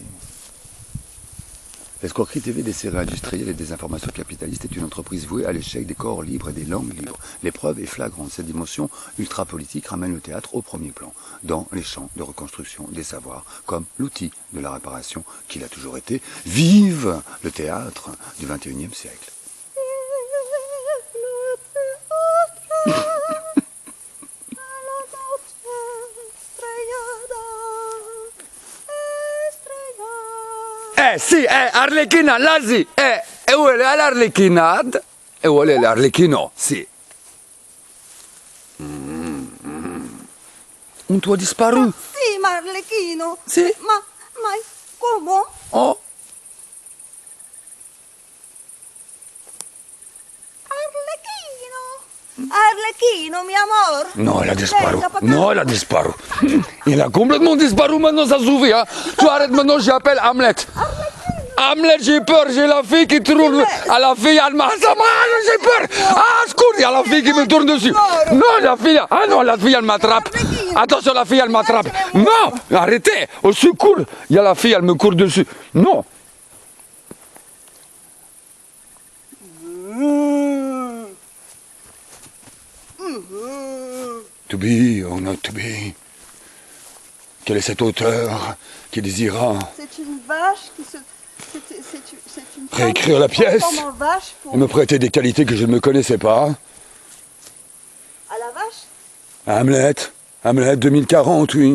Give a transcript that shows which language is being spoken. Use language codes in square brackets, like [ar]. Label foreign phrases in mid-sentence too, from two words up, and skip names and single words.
[fr] L'escroquerie TV des séries industrielles et des informations capitalistes est une entreprise vouée à l'échec des corps libres et des langues libres. L'épreuve est flagrante. Cette dimension ultra-politique ramène le théâtre au premier plan, dans les champs de reconstruction des savoirs, comme l'outil de la réparation qu'il a toujours été. Vive le théâtre du XXIe siècle. [it] Sì, Arlecchina, Lazzi, e vuole l'Arlecchinade, e vuole l'Arlecchino, sì. Un tuo disparu? Sì, ma Arlecchino. Sì. Ma come? Oh. Arlecchino, mi amor. [fr] No, elle a disparu. Non, elle a disparu. Il a complètement disparu, maintenant ça suffit. Hein. Tu arrêtes maintenant, j'appelle Hamlet. Hamlet, j'ai peur, j'ai la fille qui tourne. À la fille, elle m'a. J'ai peur. Ah, secours, il y a la fille qui me tourne dessus. Non, la fille. Ah non, la fille, elle m'attrape. Attention, la fille, elle m'attrape. Non, arrêtez. Au secours, il y a la fille, elle me court dessus. Non. [en] To be or not to be. [fr] Quel est cet auteur qui désira? C'est une vache qui se C'est une Réécrire la pièce en vache pour... et me prêter des qualités que je ne me connaissais pas. À la vache? Hamlet, Hamlet 2040, oui.